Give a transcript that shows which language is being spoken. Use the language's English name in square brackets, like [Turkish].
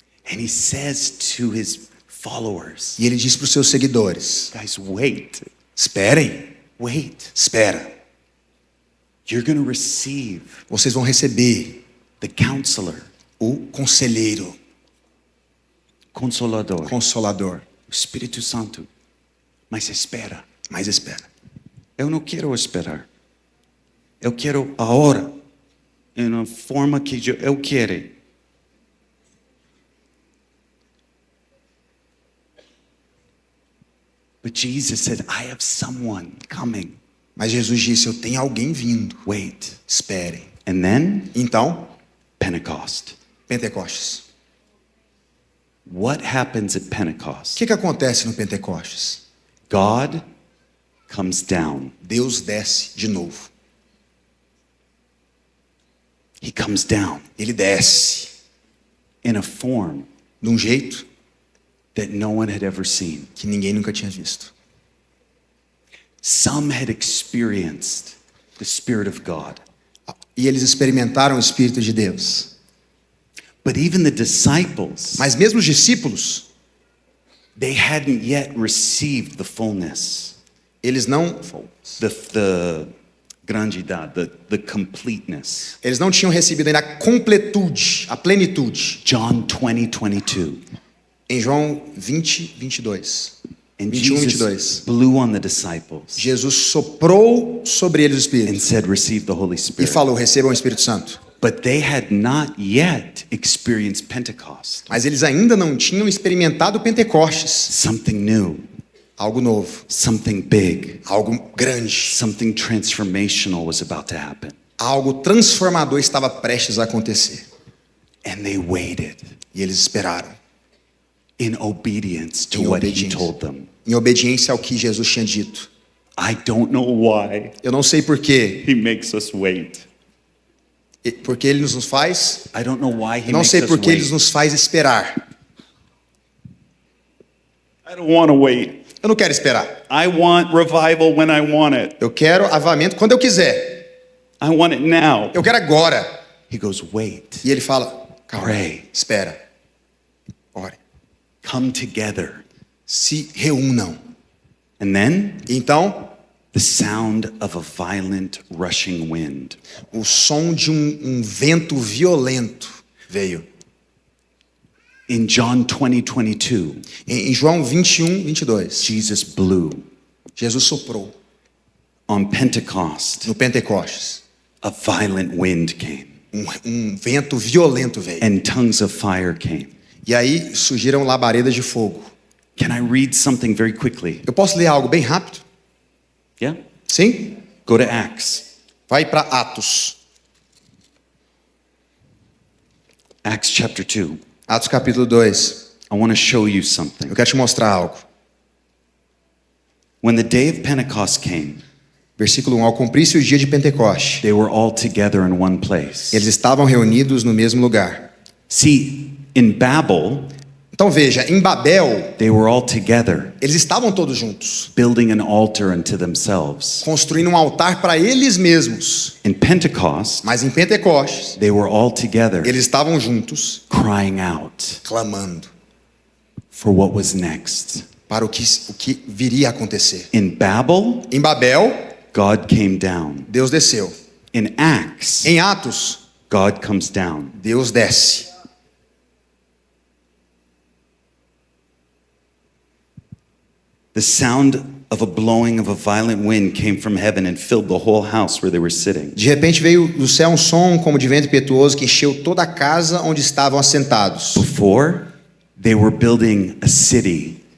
[English] And he says to his followers, [Portuguese] E ele diz para os seus seguidores: [English] guys, wait, [Portuguese] esperem, [English] wait. [Portuguese] espera. [English] You're going to receive [Portuguese] Vocês vão receber [English] the counselor, [Portuguese] o conselheiro, consolador, consolador. o Espírito Santo. Mas espera. Mas espera. Eu não quero esperar. Eu quero agora, em uma forma que eu quero. [English] But Jesus said, I have someone coming. [Portuguese] Mas Jesus disse: eu tenho alguém vindo. [English] Wait. [Portuguese] Esperem. [English] And then, [Portuguese] Então, [English] Pentecost. [Portuguese] Pentecostes. [English] What happens at [Portuguese] O [English] Pentecost? [Portuguese] que acontece no Pentecostes? [English] God comes down. [Portuguese] Deus desce de novo. [English] He comes down [Portuguese] Ele desce [English] in a form [Portuguese] de um jeito [English] that no one had ever seen. [Portuguese] que ninguém nunca tinha visto. [English] Some had experienced the Spirit of God. [Portuguese] E eles experimentaram o Espírito de Deus. [English] But even the disciples, [Portuguese] Mas mesmo os discípulos, [English] they hadn't yet received the fullness, [Portuguese] eles não [English] the grandidade, the completeness. [Portuguese] tinham recebido ainda a completude, a plenitude. [English] John 20:22. [Portuguese] Em João 20, 22. [English] And [Portuguese] 21, [English] Jesus [Portuguese] 22. [English] blew on the disciples [Portuguese] Jesus soprou sobre eles o [English] and [Portuguese] Espírito [English] said, receive the Holy [Portuguese] e [English] Spirit. [Portuguese] falou: recebam o Espírito Santo. [English] But they had not yet experienced Pentecost. [Portuguese] Mas eles ainda não tinham experimentado o Pentecostes. [English] Something new, [Portuguese] Algo novo, [English] something big, [Portuguese] algo grande, [English] something transformational was about to happen. [Portuguese] algo transformador estava prestes a acontecer. [English] And they waited [Portuguese] E eles esperaram, [English] in obedience to [Portuguese] Em [English] what he [Portuguese] obediência. [English] told them. [Portuguese] em obediência ao que Jesus tinha dito. [English] I don't know why [Portuguese] Eu não sei porquê, [English] he makes us wait. [Portuguese] porque ele nos faz. [English] I don't know why he [Portuguese] Eu não [English] makes [Portuguese] sei [English] us [Portuguese] porque ele [English] wait. [Portuguese] nos faz esperar. [English] I don't want to wait. [Portuguese] Eu não quero esperar. [English] I want revival when I want it. [Portuguese] Eu quero avivamento quando eu quiser. [English] I want it now. [Portuguese] Eu quero agora. [English] He goes, wait, [Portuguese] E ele fala: calma, [English] Pray. [Portuguese] espera, ore, [English] come together. [Portuguese] se reúnam. [English] And then [Portuguese] Então, [English] the sound of a violent rushing wind. [Portuguese] o som de um vento violento veio. [English] In John 20:22, [Portuguese] Em João 21, 22, [English] Jesus blew. [Portuguese] Jesus soprou. [English] On Pentecost, [Portuguese] No Pentecostes, [English] a violent wind came [Portuguese] um vento violento veio. [English] and tongues of fire came. [Portuguese] E aí surgiram labaredas de fogo. [English] Can I read something very quickly? [Portuguese] Eu posso ler algo bem rápido? [English] Yeah? [Portuguese] Sim? [English] Go to Acts. [Portuguese] Vai para Atos. [English] Acts chapter 2. [Portuguese] Atos capítulo 2. [English] I want to show you something. [Portuguese] Eu quero te mostrar algo. [English] When the day of Pentecost came, [Portuguese] Versículo 1. Ao cumprir-se o dia de Pentecoste, [English] they were all together in one place. [Portuguese] eles estavam reunidos no mesmo lugar. [English] See, in Babel, [Portuguese] Então veja, em Babel, [English] they were all together, [Portuguese] eles estavam todos juntos, [English] building an altar unto themselves. [Portuguese] construindo um altar para eles mesmos. [English] In Pentecost, [Portuguese] Mas em Pentecostes, [English] they were all together, [Portuguese] eles estavam juntos, [English] crying out [Portuguese] clamando [English] for what was next. [Portuguese] para o que viria a acontecer. [English] In Babel, [Portuguese] Em Babel, [English] God came down. [Portuguese] Deus desceu. [English] In Acts, [Portuguese] Em Atos, [English] God comes down. [Portuguese] Deus desce. [English] The sound of a blowing of a violent wind came from heaven and filled the whole house where they were sitting. [Portuguese] De repente veio do céu um som como de vento impetuoso que encheu toda a casa onde estavam assentados. [English] Before, they were building a city.